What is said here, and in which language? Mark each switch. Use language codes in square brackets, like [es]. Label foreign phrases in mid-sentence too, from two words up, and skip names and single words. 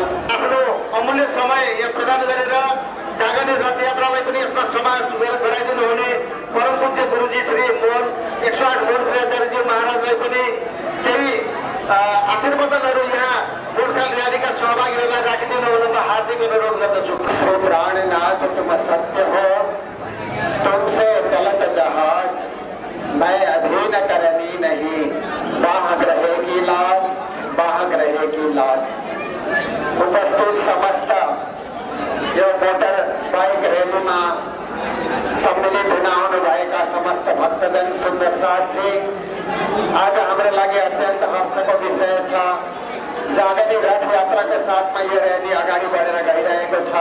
[ne] आफ्नो अमूल्य समय यहाँ प्रदान गरेर जागने रथयात्रालाई पनि यसमा समावेश गराइदिनु हुने परम पूज्य गुरुजी श्री 108 मोहन प्रियाचार्यज्यू महाराजलाई पनि केही आशीर्वादहरू यहाँ मोटरसाइकल र्यालीका सहभागीहरूलाई राखिदिनु हुनुमा हार्दिक अनुरोध गर्दछु। [hi] श्री प्राणनाथ तुम सत्य हो, तुमसे चलत जहाज, मैं अधीन करनी नहीं, बाहक रहेगी लाज, बाहक रहेगी लाज। [ne] उपस्थित समस्त यो मोटर बाइक रैलीमा सम्मिलित हुन आउनुभएका समस्त भक्तजन सुन्दर साथी, आज हाम्रो लागि अत्यन्त हर्षको विषय छ। जागनी रथ यात्राको साथमा यो रैली अगाडि बढेर गइरहेको छ।